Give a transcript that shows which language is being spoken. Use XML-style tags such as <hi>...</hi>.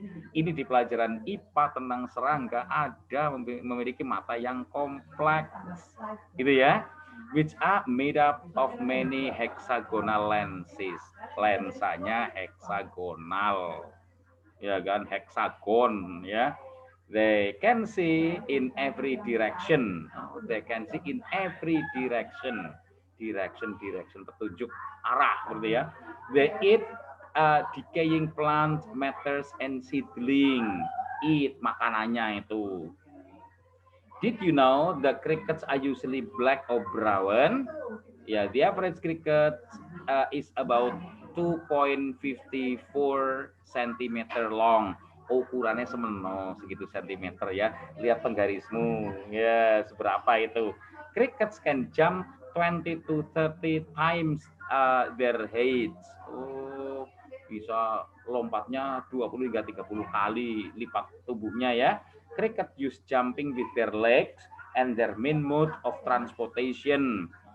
<id>Ini di pelajaran IPA tentang serangga ada memiliki mata yang kompleks. Gitu ya.</id> <en>Which are made up of many hexagonal lenses.</en> <id>Lensanya heksagonal. Ya kan, heksagon ya.</id> <en>They can see in every direction. They can see in every direction. Direction, petunjuk arah, berarti ya. They eat decaying plant matters and seedling. Eat, makanannya itu. Did you know the crickets are usually black or brown? Yeah, the average cricket is about 2.54 cm long.</en> <id>Oh, ukurannya semeno segitu sentimeter ya. Lihat penggarismu ya, seberapa itu.</id> <en>Crickets can jump 20 to 30 times their heights.</en> <id>Oh, bisa lompatnya 20 hingga 30 kali lipat tubuhnya ya.</id> <en>Cricket use jumping with their legs and their main mode of transportation.</en>